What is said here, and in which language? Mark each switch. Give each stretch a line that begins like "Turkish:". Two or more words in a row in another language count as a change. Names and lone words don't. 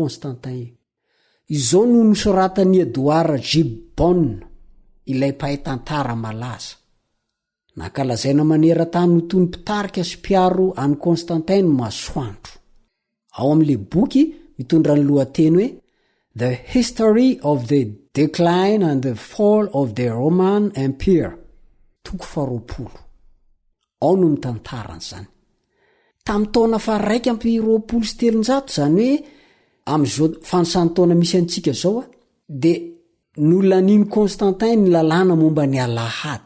Malagasy: Constantin izao no nosoratany Edouard Gibbon ilay mpahay tantara malaza nakalazaina maneran-tany ho toy ny mpitarika sy mpiaro any Constantin ny masoandro ao amin'le boky mitondra ny lohateny hoe
English: The History of the Decline and the Fall of the Roman Empire
Malagasy: toko 20 ao no mitantaran'izany tamin'ny taona fa 1:20 zany hoe am'izao fanosany taona misy antsika zao de nolaniny Constantin ny lalàna momba ny alahady